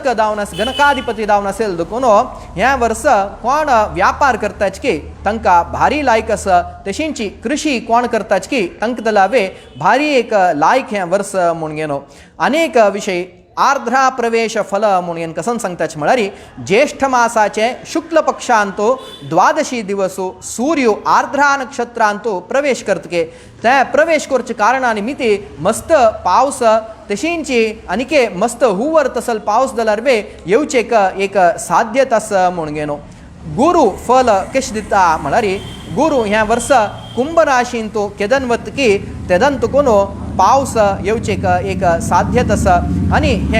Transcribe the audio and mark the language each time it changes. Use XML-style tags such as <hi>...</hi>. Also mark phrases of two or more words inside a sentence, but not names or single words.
<kok>जावन गणकाधिपती जावन आसेल देखून ह्या वर्स कोण व्यापार करताच की तांकां भारी लायक आसा तशींच कृषी कोण करताच की तांकां दलावे भारी एक लायक ह्या वर्स म्हूण घेनो अनेक विशय आर्द्रा प्रवेश फल म्हणून कसन सांगताच म्हळ्यार ज्येष्ठ मासाचे शुक्ल पक्षांतो द्वादशी दिवसो सूर्य आर्द्रा नक्षत्रांतो प्रवेश करतके ते प्रवेश करचे कारणा निमित्ती मस्त पावस तशींच आनिके मस्त हुवर तसल पावस जाल्यार वे येवचेक एक साध्यत आसा म्हूण घेनो गुरु फल केश दिता म्हळ्यार गुरु ह्या वर्स कुंभ राशींतो केदन वतकी तेदन तुकून पावस येवचेक एक साध्यत आसा आनी</kok>